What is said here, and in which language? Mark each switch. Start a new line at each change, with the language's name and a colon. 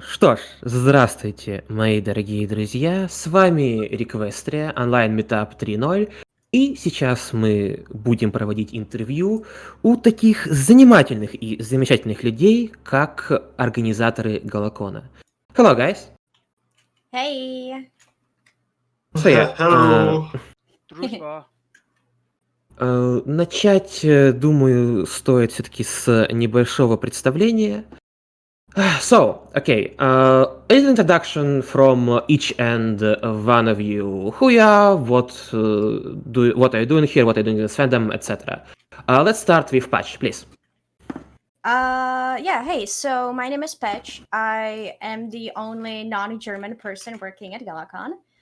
Russian: Что ж, здравствуйте, мои дорогие друзья. С вами Requestria, Online Meetup 3.0. И сейчас мы будем проводить интервью у таких занимательных и замечательных людей, как организаторы Галакона.
English: Hello, guys. Hey. So yeah, Hello.
Russian: Дружба. начать, думаю, стоит все-таки с небольшого представления.
English: So, okay, a little introduction from each and one of you. Who you are, what what are you doing here, what are you doing in this fandom, etc. Let's start with Patch, please. Yeah, hey, so my name is Pach. I am the only non-German person working at GalaCon.